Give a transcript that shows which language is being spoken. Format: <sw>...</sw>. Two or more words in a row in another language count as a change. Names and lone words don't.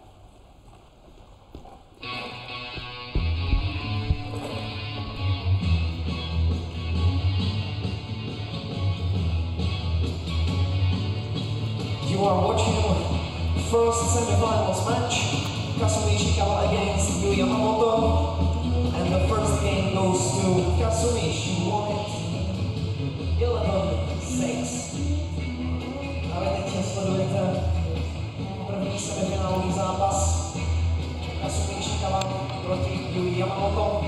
<en>You are watching first semi-finals match, Kasumi Ishikawa against Yui Yamamoto, and the first game goes to Kasumi. She won it 11-6.</en> <cs>A vy teď sledujete první semifinálový zápas Kasumi Ishikawa proti Yui Yamamoto.</cs>